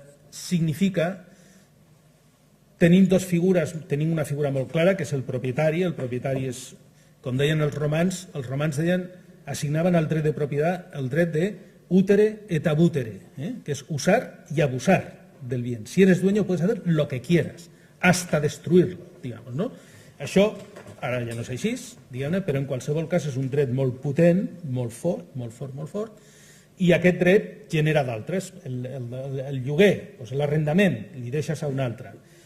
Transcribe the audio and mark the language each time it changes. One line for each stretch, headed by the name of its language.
Catalan: significa, tenim dues figures, tenim una figura molt clara, que és el propietari és, com deien els romans deien, assignaven al dret de propietat el dret de útere et abutere, que és
Spanish: usar y abusar del bien. Si eres dueño puedes hacer lo que quieras, hasta destruirlo, digamos, ¿no?
Catalan: Això ara ja no és així, diguem-ne, però en qualsevol cas és un dret molt potent, molt fort, i aquest dret genera d'altres. El lloguer, l'arrendament, li deixes a un altre.